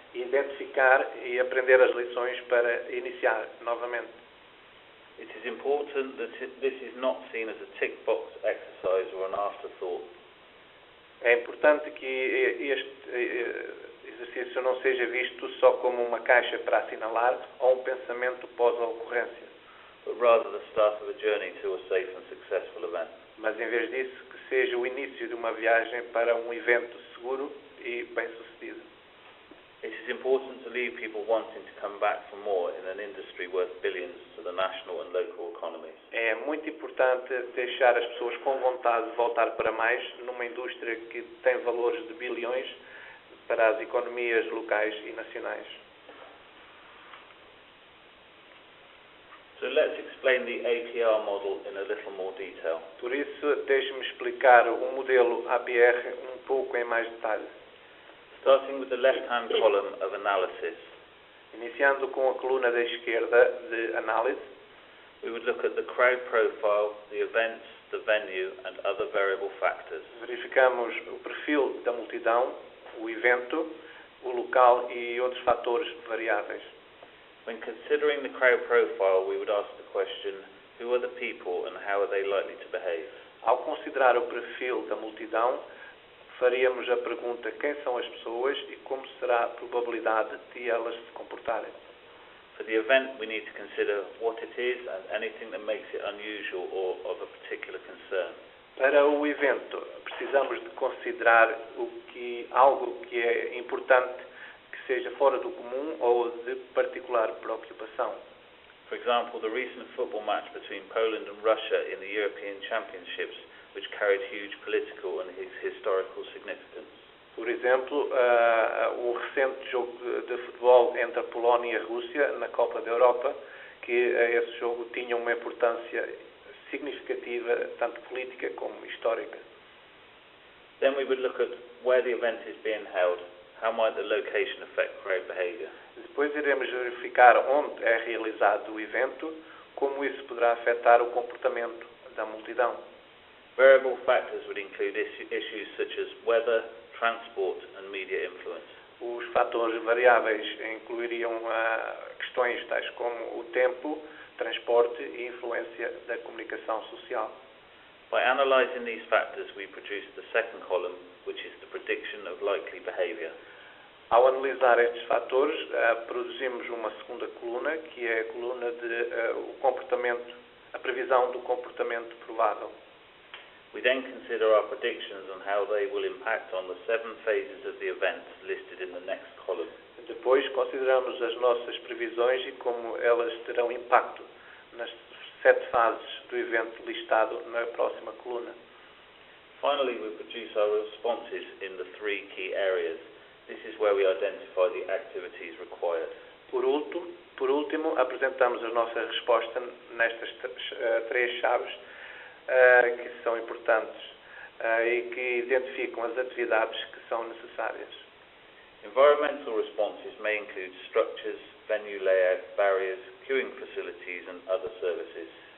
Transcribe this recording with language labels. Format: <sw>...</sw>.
<pt>Identificar e aprender as lições para iniciar novamente.</pt> <en>It is important that this is not seen as a tick box exercise or an afterthought.</en> <pt>É importante que este exercício não seja visto só como uma caixa para assinalar ou um pensamento pós a ocorrência,</pt> <en>but rather the start of a journey to a safe and successful event.</en> <pt>Mas em vez disso, que seja o início de uma viagem para um evento seguro e bem-sucedido.</pt> <en>It is important to leave people wanting to come back for more in an industry worth billions to the national and local economies.</en> <pt>É muito importante deixar as pessoas com vontade de voltar para mais numa indústria que tem valores de bilhões para as economias locais e nacionais.</pt> <en>So let's explain the APR model in a little more detail.</en> <pt>Por isso, deixe-me explicar o modelo APR um pouco em mais detalhe.</pt> <en>Starting with the left-hand column of analysis.</en> <pt>Iniciando com a coluna da esquerda de análise,</pt> <en>we would look at the crowd profile, the events, the venue and other variable factors.</en> <pt>Verificamos o perfil da multidão, o evento, o local e outros fatores variáveis.</pt> <en>When considering the crowd profile, we would ask the question, who are the people and how are they likely to behave?</en> <pt>Ao considerar o perfil da multidão, faríamos a pergunta quem são as pessoas e como será a probabilidade de elas se comportarem.</pt> <en>For the event, we need to consider what it is and anything that makes it unusual or of a particular concern.</en> <pt>Para o evento, precisamos de considerar algo que é importante, que seja fora do comum ou de particular preocupação.</pt> <en>For example, the recent football match between Poland and Russia in the European Championships, which carried huge political and historical significance.</en> <pt>Por exemplo, o recente jogo de futebol entre a Polónia e a Rússia na Copa da Europa, que esse jogo tinha uma importância significativa, tanto política como histórica.</pt> <en>Then we would look at where the event is being held. How might the location affect crowd behavior?</en> <pt>Depois iremos verificar onde é realizado o evento, como isso poderá afetar o comportamento da multidão.</pt> <en>Variable factors would include issues such as weather, transport and media influence.</en> <pt>Os fatores variáveis incluiriam questões tais como o tempo, transporte e influência da comunicação social.</pt> <en>By analysing these factors, we produce the second column, which is the prediction of likely behaviour.</en> <pt>Ao analisar estes fatores, produzimos uma segunda coluna, que é a coluna de o comportamento, a previsão do comportamento provável.</pt> <en>We then consider our predictions on how they will impact on the 7 phases of the events listed in the next column.</en> <pt>Depois, consideramos as nossas previsões e como elas terão impacto nas 7 fases do evento listado na próxima coluna.</pt> <en>Finally, we produce our responses in the 3 key areas. This is where we identify the activities required.</en> <pt>Por último, apresentamos a nossa resposta nestas 3 chaves que são importantes e que identificam as atividades que são necessárias.</pt> <en>Environmental responses may include structures, venue layout, barriers, queuing facilities and other services.</en>